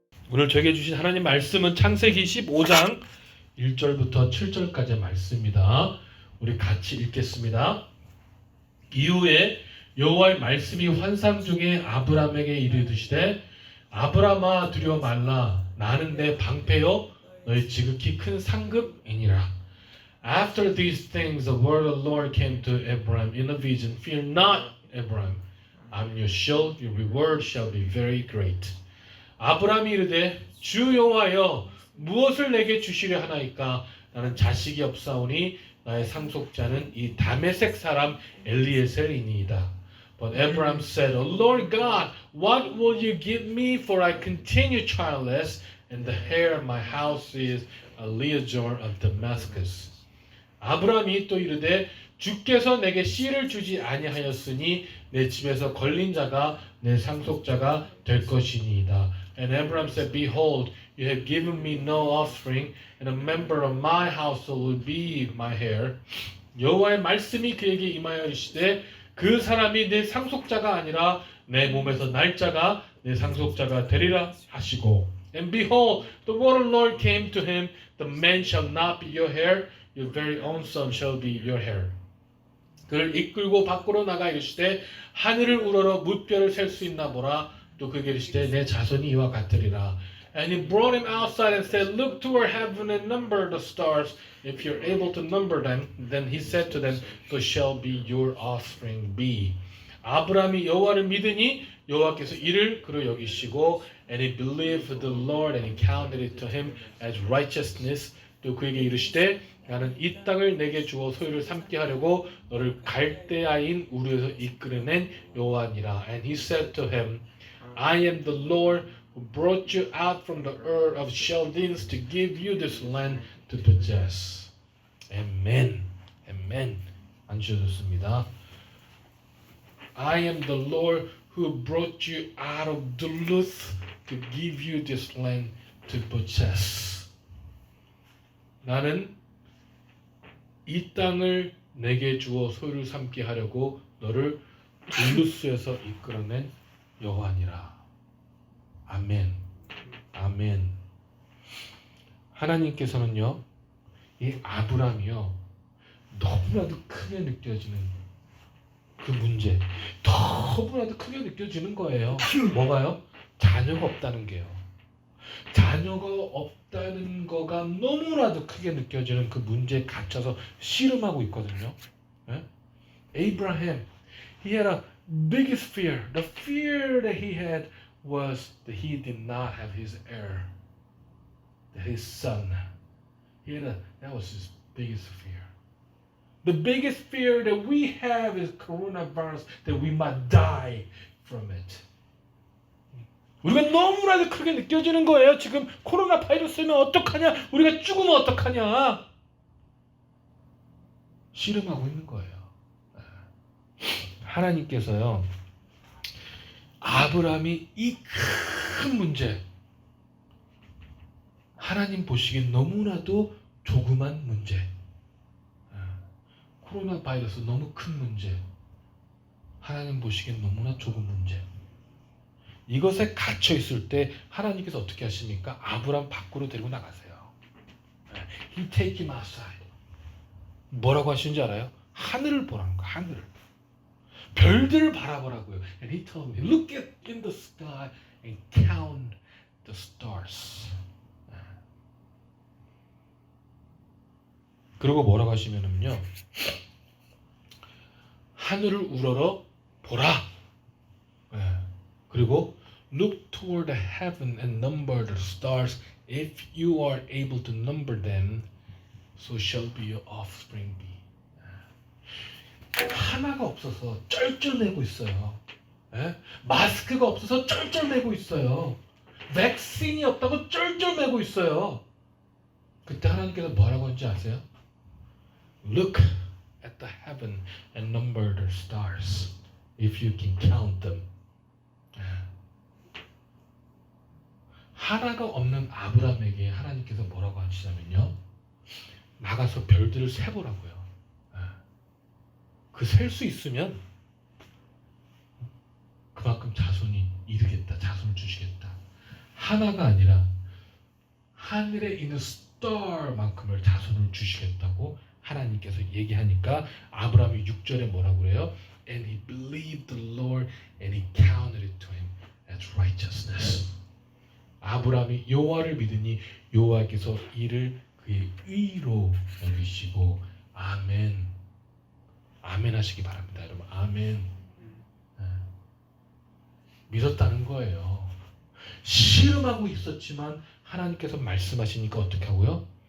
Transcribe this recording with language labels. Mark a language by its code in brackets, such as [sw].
[ko] 오늘 저에게 주신 하나님 말씀은 창세기 15장 1절부터 7절까지의 말씀입니다. 우리 같이 읽겠습니다. 이후에 여호와의 말씀이 환상 중에 아브람에게 이르시되 아브람아 두려워 말라 나는 내 방패요 너희 지극히 큰 상급이니라. [en] After these things the word of the Lord came to Abram in a vision. Fear not, Abram. I'm your shield. Your reward shall be very great. [ko] 아브람이 이르되 주 여호와여 무엇을 내게 주시려 하나이까? 나는 자식이 없사오니 나의 상속자는 이 다메섹 사람 엘리에셀이니이다. [en] But Abram said, O Lord God, what will you give me? For I continue childless, and the heir of my house is Eleazar of Damascus. [ko] 아브람이 또 이르되 주께서 내게 씨를 주지 아니하였으니 내 집에서 걸린 자가 내 상속자가 될 것이니이다. [en] And Abram said, Behold, you have given me no offspring, and a member of my household will be my heir. [ko] 여호와의 말씀이 그에게 임하여 이르시되 그 사람이 내 상속자가 아니라 내 몸에서 날 자가 내 상속자가 되리라 하시고. [en] And behold, the word of the Lord came to him, the man shall not be your heir, your very own son shall be your heir. [ko] 그를 이끌고 밖으로 나가 이르시되 하늘을 우러러 무뼈를 셀 수 있나 보라. 또 그에게 이르시되 내 자손이 이와 같으리라. [en] And he brought him outside and said, Look toward heaven and number the stars. If you're able to number them, then he said to them, So shall be your offspring be. [ko] 아브람이 여호와를 믿으니 여호와께서 이를 그로 여기시고, [en] and he believed the Lord, and he counted it to him as righteousness. [ko] 또 그에게 이르시되 나는 이 땅을 내게 주어 소유를 삼게 하려고 너를 갈대아인 우르에서 이끌어낸 여호와니라. [en] And he said to him, I am the Lord who brought you out from the Ur of Chaldeans to give you this land to possess. Amen. Amen. [ko] 앉으셨습니다. [en] I am the Lord who brought you out of Duluth to give you this land to possess. [ko] 나는 이 땅을 내게 주어 소유를 삼게 하려고 너를 둘루스에서 이끌어낸 여호와니라. 아멘. 아멘. 하나님께서는요, 이 아브람이요, 너무나도 크게 느껴지는 그 문제, 너무나도 크게 느껴지는 거예요. 뭐가요? 자녀가 없다는 게요. 자녀가 없다는 거가 너무나도 크게 느껴지는 그 문제에 갇혀서 씨름하고 있거든요. 네? [en] Abraham, he had a biggest fear. The fear that he had was that he did not have his heir, his son. That was his biggest fear. The biggest fear that we have is coronavirus, that we might die from it. [ko] 우리가 너무나도 크게 느껴지는 거예요. 지금 코로나 바이러스면 어떡하냐? 우리가 죽으면 어떡하냐? 씨름하고 있는 거예요. 하나님께서요, 아브람이 이 큰 문제, 하나님 보시기엔 너무나도 조그만 문제, 코로나 바이러스 너무 큰 문제, 하나님 보시기엔 너무나 조금 문제, 이것에 갇혀 있을 때 하나님께서 어떻게 하십니까? 아브람 밖으로 데리고 나가세요. [en] He take him outside. [ko] 뭐라고 하시는지 알아요? 하늘을 보라는 거예요. 하늘을. 별들을 바라보라고요. [en] And he told me, look at in the sky and count the stars. [ko] 그리고 뭐라고 하시면은요, 하늘을 우러러 보라. 그리고 [en] look toward the heaven and number the stars. If you are able to number them, so shall be your offspring be. [ko] 하나가 없어서 쩔쩔매고 있어요. 마스크가 없어서 쩔쩔매고 있어요. 백신이 없다고 쩔쩔매고 있어요. 그때 하나님께서 뭐라고 하는지 아세요? [en] Look at the heaven and number the stars, if you can count them. [ko] 하나가 없는 아브람에게 하나님께서 뭐라고 하시냐면요, 나가서 별들을 세보라고요. 그 셀 수 있으면 그만큼 자손이 이르겠다, 자손을 주시겠다. 하나가 아니라 하늘에 있는 스타만큼을 자손을 주시겠다고 하나님께서 얘기하니까 아브라함이 6절에 뭐라고 그래요? [en] And he believed the Lord and he counted it to him as righteousness. [ko] 아브라함이 여호와를 믿으니 여호와께서 이를 그의 의로 여기시고 아멘. 아멘 하시기 바랍니다. 여러분 아멘. 믿었다는 거예요. 씨름하고 있었지만 하나님께서 말씀하시니까 어떻게 하고요?